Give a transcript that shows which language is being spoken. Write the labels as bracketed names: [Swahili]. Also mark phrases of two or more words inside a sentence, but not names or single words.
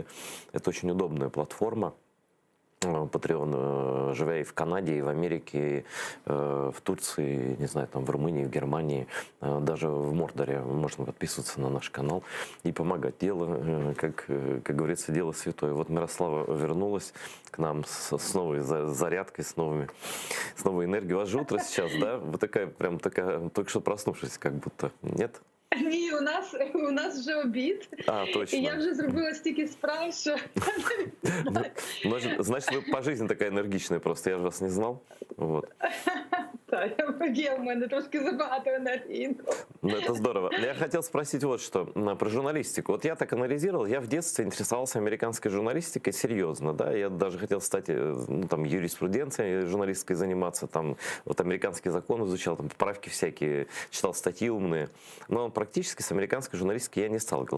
[Russian] Это очень удобная платформа. Patreon, живя и в Канаде, и в Америке, и в Турции, не знаю, там в Румынии, в Германии, даже в Мордоре можно подписываться на наш канал и помогать. Дело, как говорится, дело святое. Вот Мирослава вернулась к нам с новой зарядкой, с новой энергией. У вас же утро сейчас, да? Вы такая, только что проснувшись, как будто. Нет? [Ukrainian] Ні, у нас вже обід. [Russian] Точно. [Ukrainian] І я вже зробила стільки справ, що... [Russian] Значит, вы по жизни такая энергичная просто, я же вас не знал. Вот. [Ukrainian] Так, є в мене трошки забагато енергії. [Russian] Ну, это здорово. Я хотел спросить вот что, про журналистику. Вот я так анализировал, я в детстве интересовался американской журналистикой серьезно, да, я даже хотел стать, ну, там, юриспруденцией журналистской заниматься, там, вот американский закон изучал, там, поправки всякие, читал статьи умные, но практически с американской журналистикой я не сталкивался.